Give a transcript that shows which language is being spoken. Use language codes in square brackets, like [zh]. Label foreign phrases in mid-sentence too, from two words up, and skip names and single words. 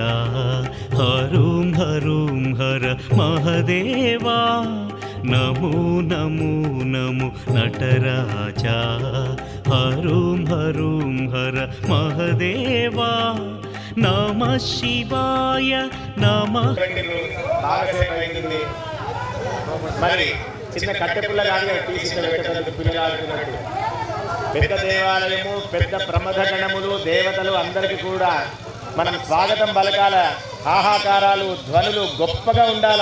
[sa] हरुं हरुं हर महदेवा नमो नमो नमो नटराजा हरुं हरुं हर महदेवा नमः शिवाय नमः. [te] మరి చిన్న కట్టెపుల్ల కానీ తీసి పెట్టడానికి పిల్లలు ఆడుతున్నట్టు పెద్ద దేవాలయము, పెద్ద ప్రమథ గణములు, దేవతలు అందరికీ కూడా మనం స్వాగతం పలకాల. ఆహాకారాలు, ధ్వనులు గొప్పగా ఉండాల.